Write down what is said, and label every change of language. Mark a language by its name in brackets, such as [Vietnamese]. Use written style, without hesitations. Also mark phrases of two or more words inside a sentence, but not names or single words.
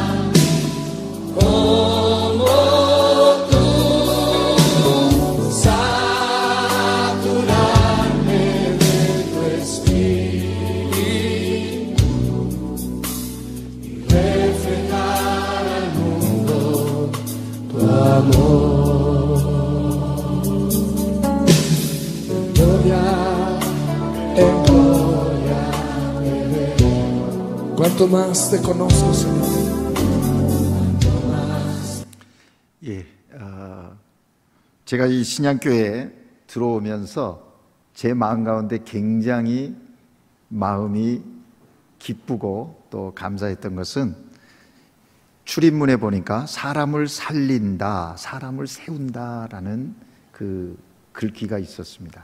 [Spanish] como tú, saturarme de tu espíritu y reflejar al mundo tu amor. En gloria te veo. Cuanto más te conozco, Señor. [Korean] 예, 제가 이 신양교회에 들어오면서 제 마음 가운데 굉장히 마음이 기쁘고 또 감사했던 것은 출입문에 보니까 사람을 살린다, 사람을 세운다라는 그 글귀가 있었습니다.